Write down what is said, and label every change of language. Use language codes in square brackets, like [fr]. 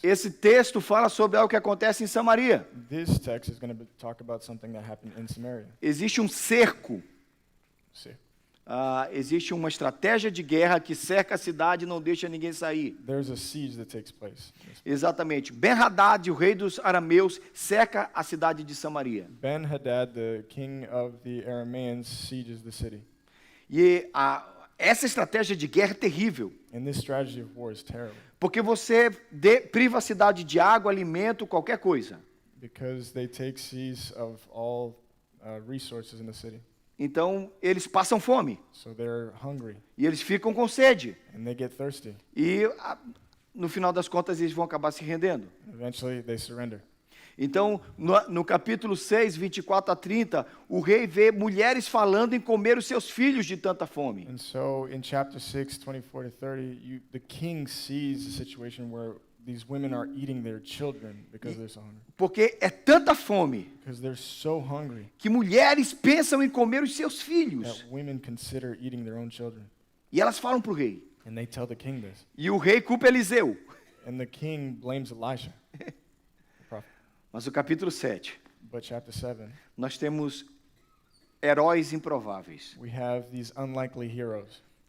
[pt] Esse texto fala sobre algo que acontece em Samaria. [en] This text is going to talk about something that happened in Samaria. [pt] Existe um cerco. [en] See, [pt] Existe uma estratégia de guerra que cerca a cidade e não deixa ninguém sair. [en] there's a siege that takes place. [pt] Exatamente. Ben-Hadad, o rei dos arameus, cerca a cidade de Samaria. [en] Ben-Hadad, the king of the Arameans, sieges the city. [pt] E essa estratégia de guerra é terrível, [en] And this strategy of war is terrible [pt] porque você priva a cidade de água, alimento, qualquer coisa. [en] because they take seize of all resources in the city. [pt] Então, eles passam fome [en] So they're hungry [pt] e eles ficam com sede. [en] and they get thirsty. [pt] E, no final das contas, eles vão acabar se rendendo. [en] Eventually, they surrender. [pt] Então, no capítulo 6, 24 a 30, o rei vê mulheres falando em comer os seus filhos de tanta fome. [en] And so in chapter 6, 24 to 30, the king sees a situation where these women are eating their children because they're so hungry. [pt] Porque é tanta fome [en] Because they're so hungry [pt] que mulheres pensam em comer os seus filhos. [en] that women consider eating their own children. [pt] E elas falam para o rei. [en] And they tell the king this. [pt] E o rei culpa Eliseu. [en] And the king blames Elisha, the prophet. [pt] Mas o capítulo 7, [en] But chapter 7, [pt] nós temos heróis improváveis. [en] we have these unlikely heroes.